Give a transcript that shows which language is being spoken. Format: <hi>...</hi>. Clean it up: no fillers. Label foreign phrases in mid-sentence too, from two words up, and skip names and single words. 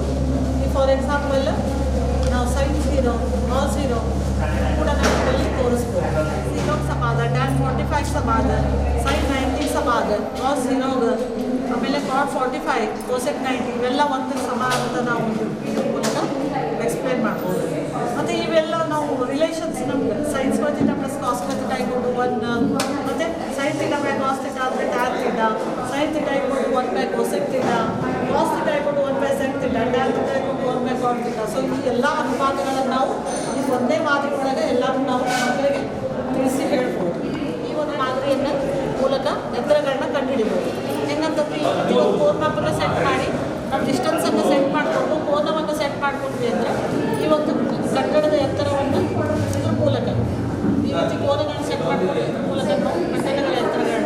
<kn>ಈ</kn> <en>for example</en> <kn>ನಾವು</kn> <en>sin 0, cos 0</en> <kn>ಕೂಡ ನಾವು ಇದರಲ್ಲಿ ತೋರಿಸ್ಬೋದು. ಸೀರೋಗ್ ಸಮಾದ, tan 45 ಸಮಾದ, sin 90 ಸಮಾದ, cos 0, ಆಮೇಲೆ</kn> <en>cot 45, cosec 90</en> <kn>ಇವೆಲ್ಲ ಒಂದು ಸಮ ಅಂತ ನಾವು ಇದ್ರ ಮೂಲಕ ಎಕ್ಸ್ಪ್ಲೇನ್ ಮಾಡ್ಬೋದು. ಮತ್ತು ಇವೆಲ್ಲ ನಾವು ರಿಲೇಷನ್ಸ್ ನಮ್ಗೆ</kn> <en>sin square theta plus cos square theta = 1, ಮತ್ತು sin theta by cos theta ಅಂದರೆ tan theta, sin theta = 1 by cosec theta, cos theta = 1 by sec theta, tan theta = 1 by cot theta.</en> <kn>ಸೊ ಈ ಎಲ್ಲ ಅನುಪಾತಗಳನ್ನು ನಾವು ಈ ಒಂದೇ ಮಾದರಿ ಒಳಗೆ ಎಲ್ಲರೂ ನಾವು ಮಕ್ಕಳಿಗೆ ತಿಳಿಸಿ ಹೇಳ್ಬೋದು. ಈ ಒಂದು ಮಾದರಿಯನ್ನು ಮೂಲಕ ಎತ್ತರಗಳನ್ನ ಕಂಡುಹಿಡಿಬೋದು. ಹೆಂಗಂತಂದ್ರೆ ಈ ಒಂದು ಕೋನ್ ಮ್ಯಾಪನ್ನು ಸೆಟ್ ಮಾಡಿ ನಾವು ಡಿಸ್ಟೆನ್ಸನ್ನು ಸೆಟ್ ಮಾಡಿಕೊಂಡು ಕೋನವನ್ನು ಸೆಟ್ ಮಾಡ್ಕೊಂಡ್ವಿ ಅಂದರೆ ಈ ಒಂದು ಕಟ್ಟಡದ ಎತ್ತರವನ್ನು ಇದ್ರ ಮೂಲಕ ಈ ರೀತಿ ಕೋನಗಳನ್ನು ಸೆಟ್ ಮಾಡ್ಕೊಂಡು ಇದ್ರ ಮೂಲಕ ನಾವು ಕಟ್ಟಡಗಳ ಎತ್ತರಗಳನ್ನ</kn>